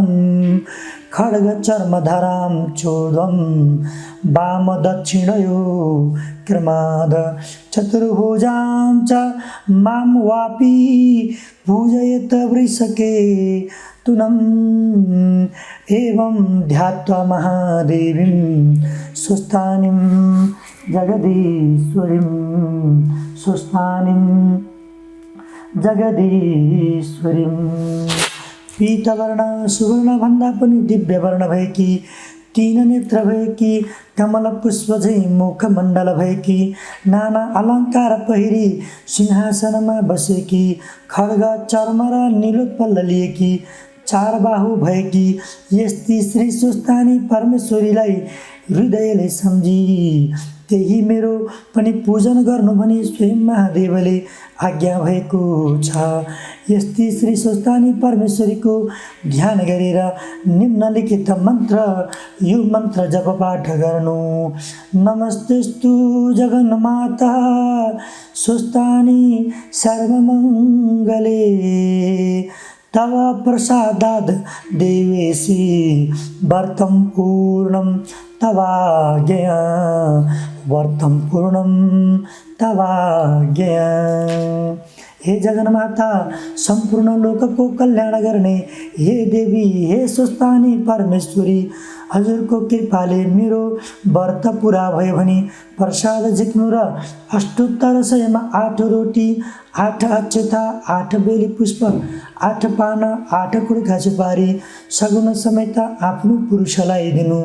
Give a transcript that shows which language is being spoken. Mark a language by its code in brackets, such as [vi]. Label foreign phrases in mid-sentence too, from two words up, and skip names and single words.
[sa] खड्गचर्मधरां चोर्ध्वं वामदक्षिणयो क्रमाद चतुर्भुजां च मां वापि पूजयेत् वृषके तुनम् एवं ध्यात्वा महादेवीं स्वस्थानीं जगदीश्वरीं स्वस्थानीं जगदीश्वरीं। [ne] पीतवर्ण सुवर्ण भन्दा पनि दिव्य वर्ण भएकी तीन नेत्र भएकी कमल पुष्प झैं मुखमण्डल भएकी नाना अलङ्कार पहिरी सिंहासनमा बसेकी खड्ग चर्म र नीलोत्पल लिएकी चार बाहु भएकी यस्ती श्री स्वस्थानी परमेश्वरीलाई हृदयले सम्झी त्यही मेरो पनि पूजन गर्नु भनी स्वयं महादेवले आज्ञा भएको छ। यस्ती श्री स्वस्थानी परमेश्वरीको ध्यान गरेर निम्नलिखित मन्त्र यो मन्त्र जप पाठ गर्नु। [sa] नमस्तेस्तु जगन्माता स्वस्थानी सर्वमङ्गले तव प्रसादाद् देवेशी व्रतं पूर्णं तवाज्ञया व्रतं पूर्णं तवाज्ञया। [ne] हे जगन्माता सम्पूर्ण लोकको कल्याण गर्ने हे देवी हे स्वस्थानी परमेश्वरी हजुरको कृपाले मेरो व्रत पुरा भयो भने प्रसाद झिक्नु र अष्टोत्तर सयमा 8 रोटी 8 अक्षता 8 बेली पुष्प 8 पान 8 कुडका सुपारी सगुन समेत आफ्नो पुरुषलाई दिनु।